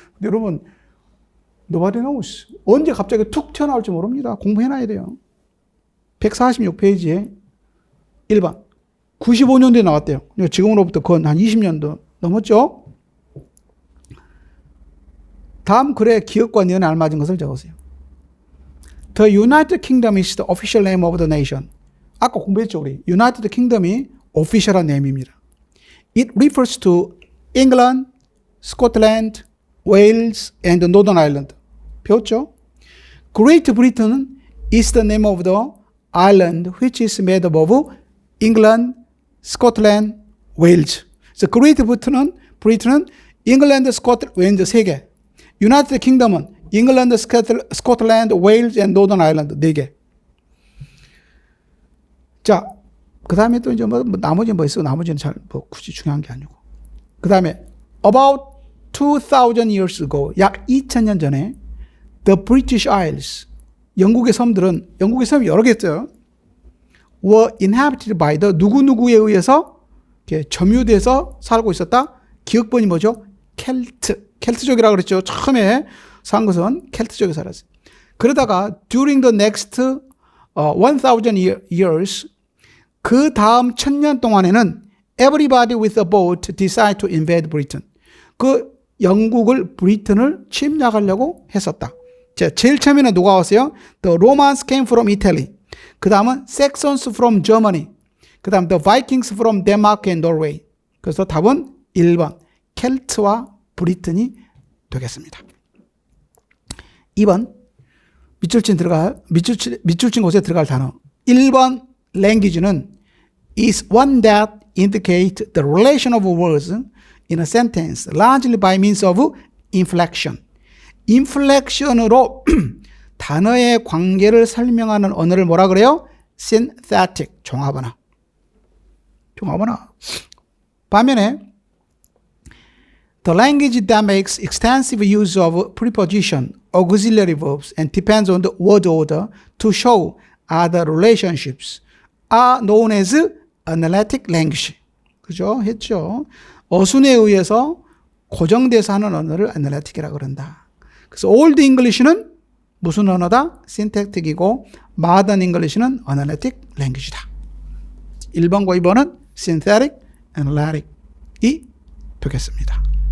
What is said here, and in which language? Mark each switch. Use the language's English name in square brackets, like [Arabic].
[Korean] 근데 여러분, [English] nobody knows. [Korean] 언제 갑자기 툭 튀어나올지 모릅니다. 공부해놔야 돼요. 146페이지에 1번. 95년도에 나왔대요. 지금으로부터 건 한 20년도 넘었죠? 다음 글의 기억과 내용에 알맞은 것을 적으세요. [English] The United Kingdom is the official name of the nation. [Korean] 아까 공부했죠, 우리. [English] United Kingdom이 official한 name입니다. It refers to England, Scotland, Wales, and Northern Ireland. [Korean] 배웠죠? [English] Great Britain is the name of the island which is made up of England, Scotland, Wales. [Korean] So Great Britain은 England, Scotland, Wales 세 개. United Kingdom은 England, Scotland, Wales, and Northern Ireland 네 개. 자, 그 다음에 또 이제 나머지 뭐 있어? 나머지는 잘 굳이 중요한 게 아니고. 그 다음에 [English] about 2000 years ago, [Korean] 약 2000년 전에 [English] the British Isles, [Korean] 영국의 섬들은, 영국의 섬이 여러 개 있어요. [English] were inhabited by the [Korean] 누구누구에 의해서 이렇게 점유돼서 살고 있었다. 기억번이 뭐죠? 켈트족이라고 그랬죠. 처음에 산 것은 켈트족이 살았어요. 그러다가 [English] during the next 1000 years, [Korean] 그 다음 1000년 동안에는 [English] everybody with a boat decided to invade Britain. [Korean] 그 영국을, 브리튼을 침략하려고 했었다. 자, 제일 처음에는 누가 왔어요? [English] The Romans came from Italy. [Korean] 그 다음은 [English] Saxons from Germany. [Korean] 그 다음 [English] The Vikings from Denmark and Norway. [Korean] 그래서 답은 1번 켈트와 브리튼이 되겠습니다. 2번 밑줄친 곳에 들어갈 단어. [English] 1번 language는 is one that indicates the relation of words in a sentence largely by means of inflection. [Korean] 인플렉션으로 단어의 관계를 설명하는 언어를 뭐라 그래요? synthetic, 종합언어. [English] 반면에 the language that makes extensive use of preposition, auxiliary verbs, and depends on the word order to show other relationships are known as analytic language. [Korean] 그죠? 했죠. 어순에 의해서 고정돼서 하는 언어를 analytic이라고 그런다. 그래서 Old English는 무슨 언어다? synthetic이고 Modern English는 analytic language다. 1번과 2번은 synthetic, analytic이 되겠습니다.